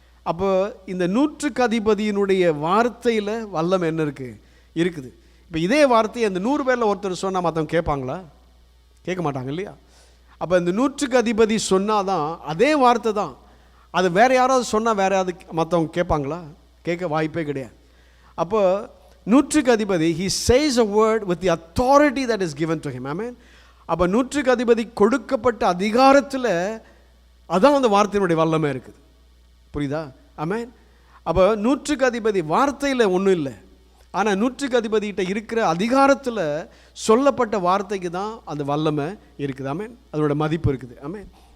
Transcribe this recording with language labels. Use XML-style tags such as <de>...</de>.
<ta>அப்போ இந்த 100க்கு அதிபதியினுடைய வார்த்தையில் வல்லமை என்ன இருக்குது. இப்போ இதே வார்த்தையை அந்த 100 பேரில் ஒருத்தர் சொன்னால் மற்றவங்க கேட்பாங்களா, கேட்க மாட்டாங்க இல்லையா. அப்போ இந்த 100க்கு அதிபதி சொன்னால் தான் அதே வார்த்தை தான், அது வேறு யாராவது சொன்னால் வேறு யாராவது மற்றவங்க கேட்பாங்களா, கேட்க வாய்ப்பே கிடையாது. அப்போ 100க்கு அதிபதி</ta> <en>he says a word with the authority that is given to him. Amen.</en> <ta>அப்போ 100க்கு அதிபதி கொடுக்கப்பட்ட அதிகாரத்தில் அதான் அந்த வார்த்தையினுடைய வல்லமை இருக்குது. புரியுதா? ஆமென். அப்போ 100க்கு அதிபதி வார்த்தையில் ஒன்றும் இல்லை, ஆனால் 100க்கு அதிபதிகிட்ட இருக்கிற அதிகாரத்தில் சொல்லப்பட்ட வார்த்தைக்கு தான் அந்த வல்லமை இருக்குது. ஆமென். அதோட மதிப்பு இருக்குது. ஆமென்.</ta>